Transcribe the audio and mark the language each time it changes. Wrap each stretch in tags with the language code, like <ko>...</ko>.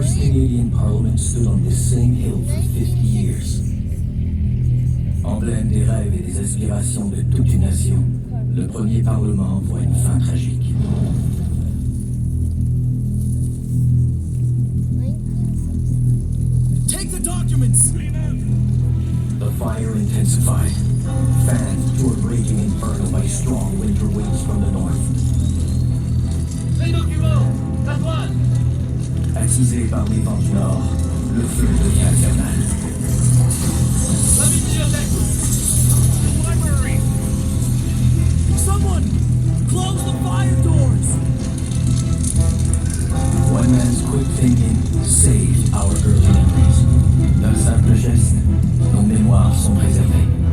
<en>Canadian Parliament stood on this same hill for 50 years.</en> <fr>Emblème des rêves et des aspirations de toute une nation, le premier Parlement voit une fin tragique.</fr> <en>Take the documents! The fire intensified, fanned to a raging inferno by strong winter winds from the north.</en> <fr>Les documents! La toile! Attisé par les vents du nord, le feu devient infernal. La bibliothèque!</fr> <en>Library! Someone! Close the fire doors! One man's quick thinking saved our early memories.</en> <fr>D'un simple geste, nos mémoires sont préservées.</fr>